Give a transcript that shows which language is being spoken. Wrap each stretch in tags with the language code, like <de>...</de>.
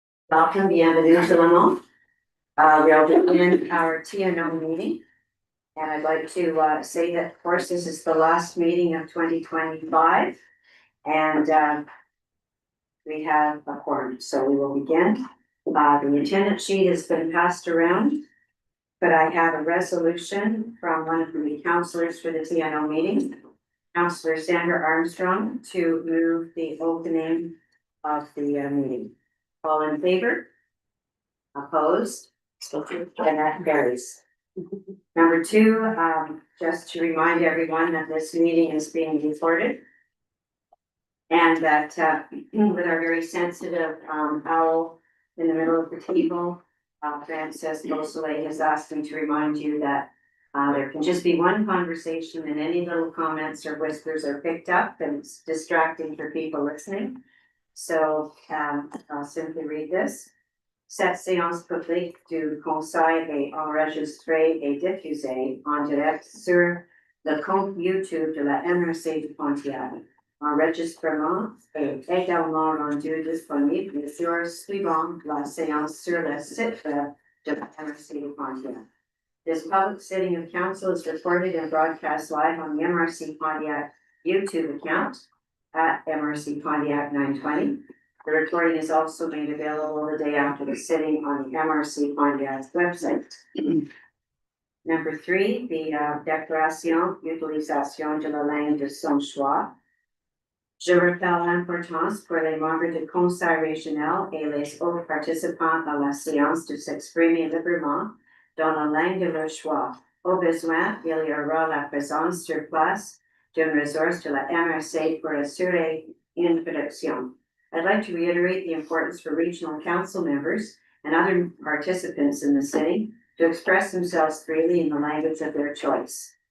<en>Welcome,</en> <fr>bienvenue tout le monde.</fr> <en>We'll begin our TNO meeting. And I'd like to say that, of course, this is the last meeting of 2025. And we have a quorum, so we will begin. The attendance sheet has been passed around, but I have a resolution from one of the councillors for the TNO meeting, Councillor Sandra Armstrong, to move the opening of the meeting. All in favor? Opposed? And that carries. Number two, just to remind everyone that this meeting is being recorded. And that with our very sensitive owl in the middle of the table, Frances Beausoleil has asked me to remind you that there can just be one conversation and any little comments or whispers are picked up and it's distracting for people listening. So I'll simply read this.</en> <fr>Cette séance publique du Conseil est enregistrée et diffusée en direct sur le compte YouTube de la MRC de Pontiac. Enregistrement est également rendu disponible les jours suivant la séance sur le site de la MRC de Pontiac.</fr> <en>This public sitting of council is recorded and broadcast live on the MRC Pontiac YouTube account at MRC Pontiac 920. The recording is also made available the day after the sitting on the MRC Pontiac's website. Number three, the</en> <fr>déclaration d'utilisation de la langue de son choix. Je rappelle l'importance pour les membres du Conseil régional et les autres participants à la séance de s'exprimer librement dans la langue de leur choix. Au besoin, il y aura la présence sur place d'une ressource de la MRC pour assurer une traduction.</fr> <en>I'd like to reiterate the importance for regional council members and other participants in the city to express themselves freely in the language of their choice.</en>